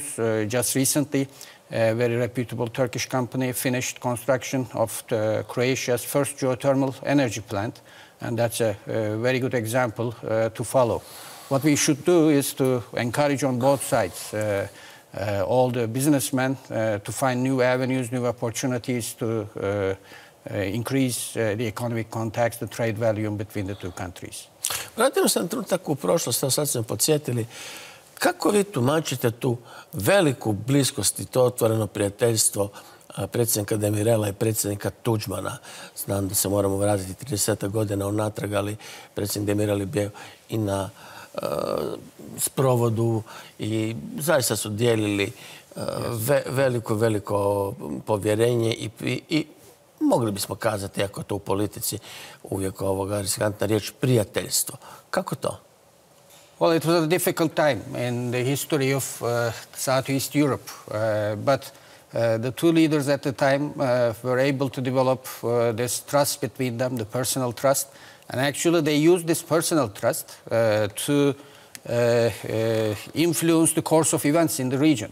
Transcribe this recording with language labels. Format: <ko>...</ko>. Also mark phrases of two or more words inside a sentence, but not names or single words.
<en>Just recently, a very reputable Turkish company finished construction of Croatia's first geothermal energy plant, and that's a very good example to follow. What we should do is to encourage on both sides all the businessmen to find new avenues, new opportunities to increase the economic contacts, the trade volume between the two countries.</en> <hr>Vratimo se na trenutak u prošlost, sad smo podsjetili. Kako vi tumačite tu veliku bliskost i to otvoreno prijateljstvo predsjednika Demirela i predsjednika Tudjmana? Znam da se moramo vratiti 30 godina unatrag, ali predsjednik Demirel je bio i na sprovodu i zaista su dijelili veliko povjerenje i mogli bismo kazati, ako to u politici uvijek riskantna riječ, prijateljstvo. Kako to?</hr> <en>Well, it was a difficult time in the history of Southeast Europe, but the two leaders at the time were able to develop this trust between them, the personal trust, and actually they used this personal trust to influence the course of events in the region.</en>